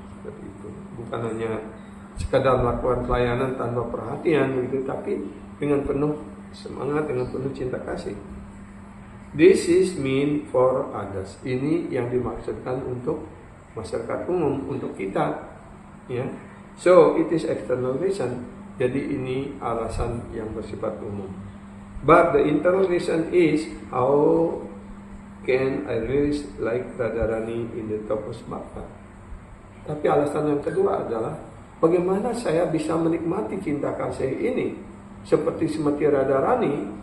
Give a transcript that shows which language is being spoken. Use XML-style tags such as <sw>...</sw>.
<id>Seperti itu. Bukan hanya sekadar melakukan pelayanan tanpa perhatian begitu, tapi dengan penuh semangat, dengan penuh cinta kasih.</id> <en>This is mean for others.</en> <id>Ini yang dimaksudkan untuk masyarakat umum, untuk kita,</id> <en>So it is external reason.</en> <id>Jadi ini alasan yang bersifat umum.</id> <en>But the internal reason is, how can I really like Radharani in the Tapas Bhakta?</en> <id>Tapi alasan yang kedua adalah, bagaimana saya bisa menikmati cinta kasih ini seperti Srimati Radharani?</id>